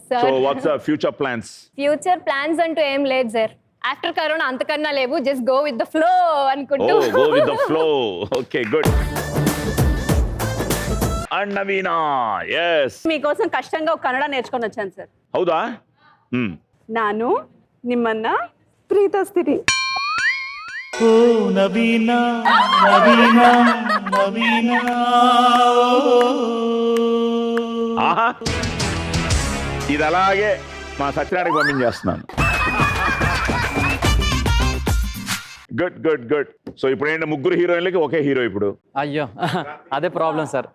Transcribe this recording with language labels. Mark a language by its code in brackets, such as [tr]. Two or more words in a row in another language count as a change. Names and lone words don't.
[te] సో సార్. [en] what's future plans? future plans [te] అంటూ ఏం లేదు సార్. ఆఫ్టర్ కరోనా అంతకన్నా లేవు. [en] just go with the flow అనుకుంటూ. go with the flow. okay good. and Naveena. [te] ఎస్. మీకోసం కష్టంగా ఒక కన్నడ నేర్చుకొని వచ్చాను సార్. [kn] ಹೌದಾ? ನಾನು ನಿಮ್ಮನ್ನ ಪ್ರೀತಿಸ್ತೀನಿ. ಓ ನವೀನ ನವೀನ ನವೀನ. [te] ఆహా, ఇది అలాగే మా సత్యనారాయణకి పంపించేస్తున్నాను. [en] good good good. [te] సో ఇప్పుడు ఏంటి, ముగ్గురు హీరోయిన్లకి ఒకే హీరో ఇప్పుడు. అయ్యో అదే ప్రాబ్లం సార్.